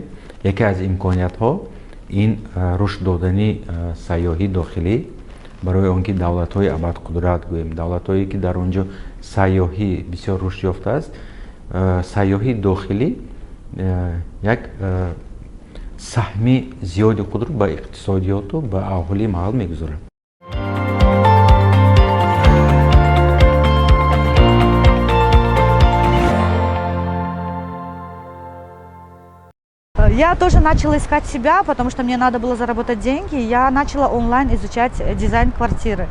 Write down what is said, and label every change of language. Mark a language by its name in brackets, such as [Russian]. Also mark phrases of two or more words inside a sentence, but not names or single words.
[Tajik] یکی از امکانیت ها این رشد دادنی سیاحی داخلی برای آنکه دولت های ابدقدرت گوییم، دولت هایی که در آنجا سیاحی بسیار رشد یافته است، سیاحی داخلی یک سهمی زیادی خود رو به اقتصادیات و به اهالی محل میگذارد. [Russian] Я тоже начала искать себя, потому что мне надо было заработать деньги. Я начала онлайн изучать дизайн квартиры.